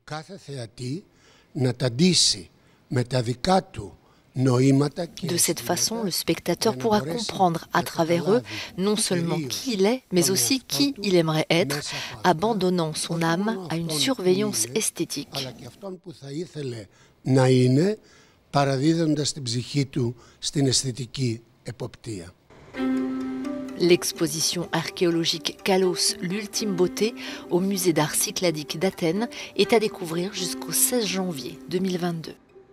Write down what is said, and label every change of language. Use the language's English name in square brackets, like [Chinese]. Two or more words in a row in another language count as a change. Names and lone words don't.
[French] De cette façon, le spectateur pourra comprendre à travers eux non seulement qui il est, mais aussi qui il aimerait être, abandonnant son âme à une surveillance esthétique. [Greek] Παραδίδοντας την ψυχή του στην αισθητική εποπτεία. [French] L'exposition archéologique Kalos, l'ultime beauté, au musée d'art cycladique d'Athènes, est à découvrir jusqu'au 16 janvier 2022.